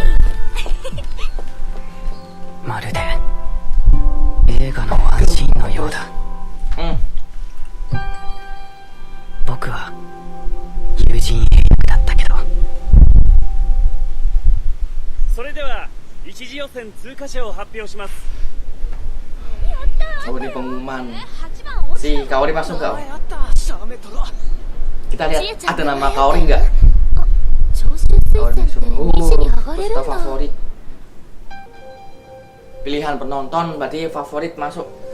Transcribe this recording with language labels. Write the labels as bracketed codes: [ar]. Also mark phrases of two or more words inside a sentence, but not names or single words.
[ja] まるで映画のワンシーンのようだ。僕は友人 A だったけど。それでは一次予選通過者を発表します。 [id] Oh ini pengumuman, si Kaori masuk gak? Kita lihat ada nama Kaori nggak? Kaori masuk. Peserta favorit. Pilihan penonton berarti favorit masuk.